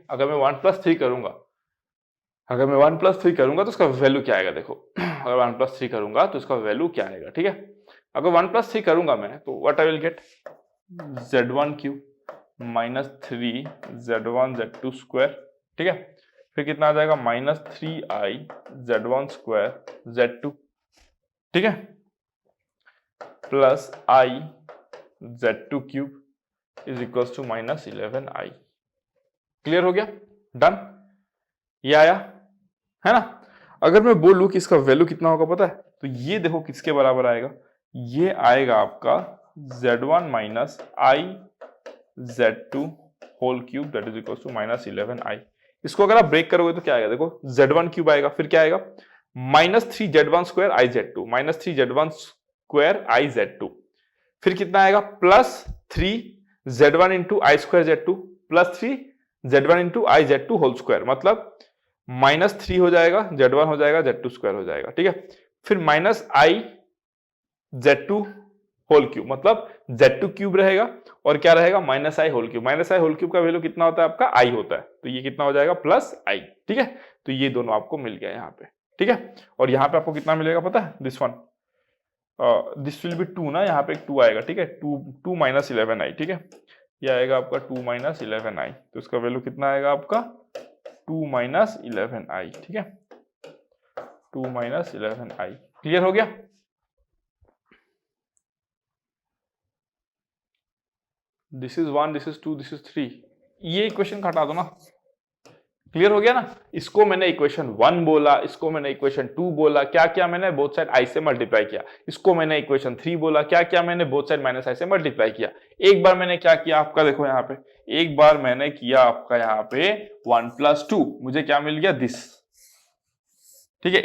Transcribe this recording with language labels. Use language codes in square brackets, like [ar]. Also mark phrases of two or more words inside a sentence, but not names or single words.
[hi] अगर मैं 1 + 3 करूंगा, अगर मैं 1 + 3 करूंगा तो उसका वैल्यू क्या आएगा, देखो अगर 1 + 3 करूंगा तो उसका वैल्यू क्या आएगा, ठीक है। अगर 1 + 3 करूंगा मैं तो [en] what I will get [hi] z1 क्यूब -3 z1 z2 स्क्वायर, ठीक है। फिर कितना आ जाएगा -3i z1 स्क्वायर z2, ठीक है, प्लस i z2 क्यूब [en] is equals to [hi] -11i। क्लियर हो गया, डन, ये आया, है ना। अगर मैं बोलूं कि इसका वैल्यू कितना होगा पता है, तो ये देखो किसके बराबर आएगा, ये आएगा आपका z1 - i z2 [en] whole cube that is equals to [hi] -11i। इसको अगर आप ब्रेक करोगे तो क्या आएगा, देखो z1 क्यूब आएगा, फिर क्या आएगा -3 z1 स्क्वायर i z2 -3 z1 स्क्वायर i z2, फिर कितना आएगा +3 z1 [en] into i square [hi] z2 +3 z1 [en] into i [hi] z2 [en] whole square, [hi] मतलब -3 हो जाएगा z1 हो जाएगा z2 स्क्वायर हो जाएगा, ठीक है। फिर -i z2 [en] whole cube, [hi] मतलब z2 क्यूब रहेगा और क्या रहेगा -i [en] whole cube, [hi] -i [en] whole cube [hi] का वैल्यू कितना होता है आपका i होता है, तो ये कितना हो जाएगा +i, ठीक है। तो ये दोनों आपको मिल गया यहाँ पे, ठीक है। और यहाँ पे आपको कितना मिलेगा पता है, [en] this one this will be [hi] 2 ना, यहाँ पे एक 2 आएगा, ठीक है, 2 -11i, ठीक है, ये आएगा आपका 2 -11i, तो इसका वैल्यू कितना आएगा आपका 2 -11i, ठीक है, 2 -11i। क्लियर हो गया, [en] this is 1 this is 2 this is 3, [hi] ये इक्वेशन हटा दो ना, क्लियर हो गया ना। इसको मैंने इक्वेशन 1 बोला, इसको मैंने इक्वेशन 2 बोला, क्या क्या मैंने [en] both side [hi] आई से मल्टीप्लाई किया, इसको मैंने इक्वेशन 3 बोला, क्या क्या मैंने [en] both side [hi] -i से मल्टीप्लाई किया। एक बार मैंने क्या किया आपका, देखो यहाँ पे एक बार मैंने किया आपका यहाँ पे 1 + 2, मुझे क्या मिल गया दिस, ठीक है।